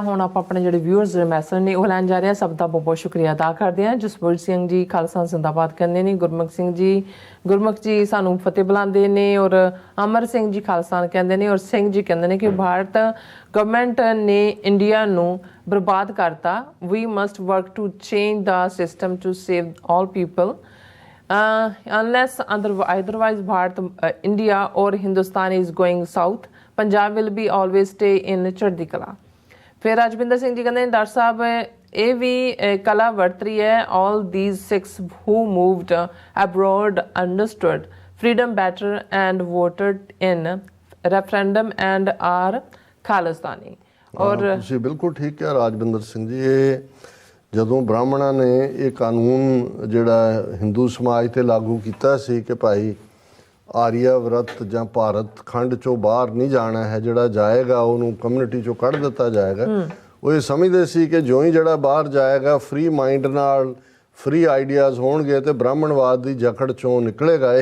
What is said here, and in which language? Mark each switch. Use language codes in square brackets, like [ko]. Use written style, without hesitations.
[pa] ਹੁਣ ਆਪਾਂ ਆਪਣੇ ਜਿਹੜੇ ਵਿਊਅਰਸ ਦੇ ਮੈਸੇਜ ਨੇ ਉਹ ਲੈਣ ਜਾ ਰਹੇ ਹਾਂ, ਸਭ ਦਾ ਬਹੁਤ ਬਹੁਤ ਸ਼ੁਕਰੀਆ ਅਦਾ ਕਰਦੇ ਹਾਂ। ਜਸਵੀਰ ਸਿੰਘ ਜੀ ਖਾਲਸਾ ਜ਼ਿੰਦਾਬਾਦ ਕਹਿੰਦੇ ਨੇ, ਗੁਰਮੁਖ ਜੀ ਸਾਨੂੰ ਫਤਿਹ ਬੁਲਾਉਂਦੇ ਨੇ, ਔਰ ਅਮਰ ਸਿੰਘ ਜੀ ਖਾਲਸਾ ਕਹਿੰਦੇ ਨੇ, ਔਰ ਸਿੰਘ ਜੀ ਕਹਿੰਦੇ ਨੇ ਕਿ ਭਾਰਤ ਗਵਰਨਮੈਂਟ ਨੇ ਇੰਡੀਆ ਨੂੰ ਬਰਬਾਦ ਕਰਤਾ। [en] We must work to change the system to save all people unless otherwise Bharat, India or Hindustan is going south, Punjab will be always stay in chardi kala. [pa] ਫਿਰ ਰਾਜਵਿੰਦਰ ਸਿੰਘ ਜੀ ਕਹਿੰਦੇ ਨੇ ਡਾਕਟਰ ਸਾਹਿਬ ਇਹ ਵੀ ਕਲਾ ਵਰਤ ਰਹੀ ਹੈ। [en] all these Sikhs who moved abroad understood freedom better and voted in referendum and are Khalistani। [pa] ਔਰ ਤੁਸੀਂ ਬਿਲਕੁਲ ਠੀਕ ਕਿਹਾ ਰਾਜਵਿੰਦਰ ਸਿੰਘ ਜੀ। ਇਹ ਜਦੋਂ ਬ੍ਰਾਹਮਣਾਂ ਨੇ ਇਹ ਕਾਨੂੰਨ ਜਿਹੜਾ ਹਿੰਦੂ ਸਮਾਜ 'ਤੇ ਲਾਗੂ ਕੀਤਾ ਸੀ ਕਿ ਭਾਈ ਆਰੀਆ ਵਰਤ ਜਾਂ ਭਾਰਤ ਖੰਡ 'ਚੋਂ ਬਾਹਰ ਨਹੀਂ ਜਾਣਾ ਹੈ, ਜਿਹੜਾ ਜਾਏਗਾ ਉਹਨੂੰ ਕਮਿਊਨਿਟੀ 'ਚੋਂ ਕੱਢ ਦਿੱਤਾ ਜਾਏਗਾ, ਉਹ ਇਹ ਸਮਝਦੇ ਸੀ ਕਿ ਜਿਉਂ ਹੀ ਜਿਹੜਾ ਬਾਹਰ ਜਾਏਗਾ ਫ੍ਰੀ ਮਾਈਂਡ ਨਾਲ ਫ੍ਰੀ ਆਈਡੀਆਜ਼ ਹੋਣਗੇ ਤੇ ਬ੍ਰਾਹਮਣਵਾਦ ਦੀ ਜਕੜ 'ਚੋਂ ਨਿਕਲੇਗਾ।